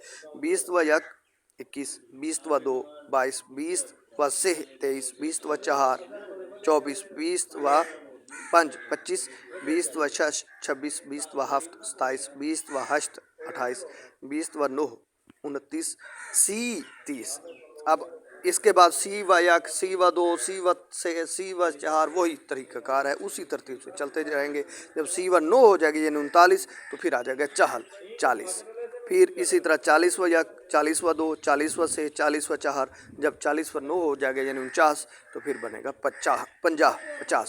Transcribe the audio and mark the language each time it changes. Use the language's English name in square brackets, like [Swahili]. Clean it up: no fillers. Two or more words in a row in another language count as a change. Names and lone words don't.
[Persian] 20 و 1 21 20 و 2 22 20 و 3 23 20 و 4 24 20 و 5 25 20 و 6 26 20 و 7 27 20 و 8 28 20 و 9 29 30. [Urdu] اب اس کے بعد [Persian] سی و 1 سی و 2 سی و 3 سی و 4 [Urdu] وہی طریقہ کار ہے, اسی ترتیب سے چلتے جائیں گے. جب [Persian] سی و 9 [Urdu] ہو جائے گی یعنی 39 تو پھر آ جائے گا چہل 40. پھر اسی طرح [Persian] 40 و 1 40 و 2 40 و 3 40 و 4 [Urdu] جب [Persian] 40 و 9 [Urdu] ہو جائے گا یعنی 49 تو پھر بنے گا 50.